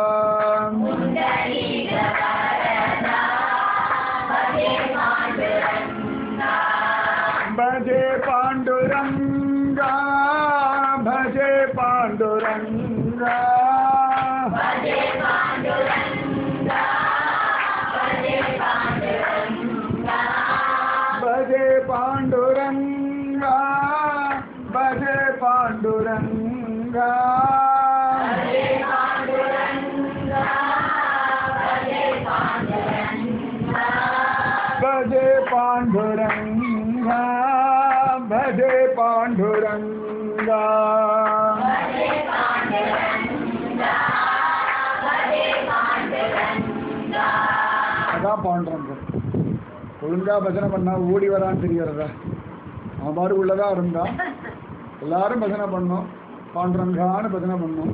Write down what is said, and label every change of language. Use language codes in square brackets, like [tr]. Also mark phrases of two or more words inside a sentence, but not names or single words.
[mr] भजे पांडुरंगा भजे पांडुरंगा भजे पांडुरंगा भजे पांडुरंगा भजे पांडुरंगा भजे पांडुरंगा அதான் பாண்டுரங்க ஒழுங்கா பஜனை பண்ணா ஓடி வரான்னு தெரியறதா? [ta] அவன் பாடு உள்ளதான் இருந்தா எல்லாரும் பஜனை பண்ணோம், பாண்டுரங்கான்னு பஜனை பண்ணோம்.